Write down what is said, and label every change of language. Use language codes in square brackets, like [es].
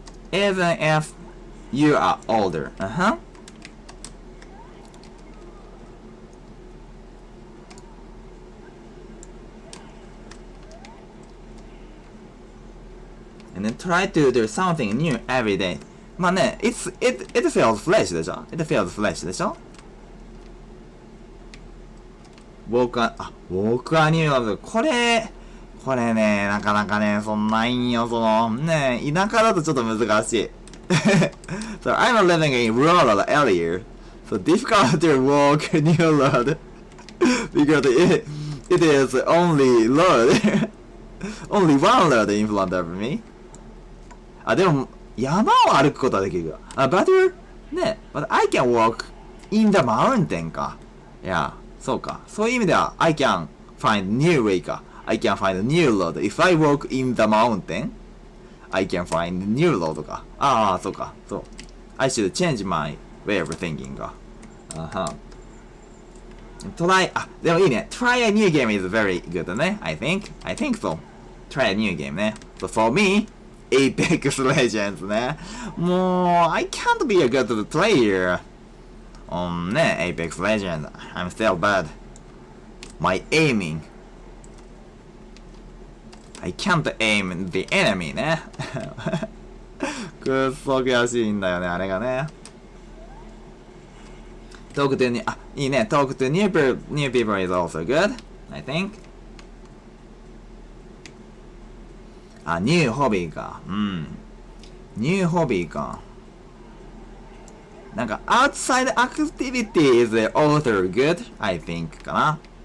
[en] Even if you are older. And then try to do something new every day. [ja] まあね、 [en] it feels fresh [ja] でしょ ?it feels fresh でしょ僕は、僕はニューヨーク、これね、なかなかね、そんないんよ、ね、田舎だとちょっと難しい。 [en] so, I'm living in rural area, so difficult to walk new road, because it is only road, only one road in front of me. [ja] でも、山を歩くことはできるよ。 [en] but, ね、but I can walk in the mountain か。 [ja] いや、そうか。そういう意味では、 [en] I can find new way か。 I can find a new road. If I walk in the mountain, I can find a new road か。 [ja] そうか。そう。 [en] I should change my way of thinking か。 try, [ja] でもいいね。 [en] try a new game is very good ね。 I think so. try a new game ね。 So for me, Apex Legends ね。もう、I can't be a good player on ね、Apex Legends. I'm still bad. My aiming. I can't aim the enemy ね。 [ja] くっそ悔しいんだよね、あれがね。 [en] Talk to new, [ja] いいね。 [en] Talk to new people is also good, I think. ニューホビーか。ニューホビーか。なんか、outside activity is also good, I think かな。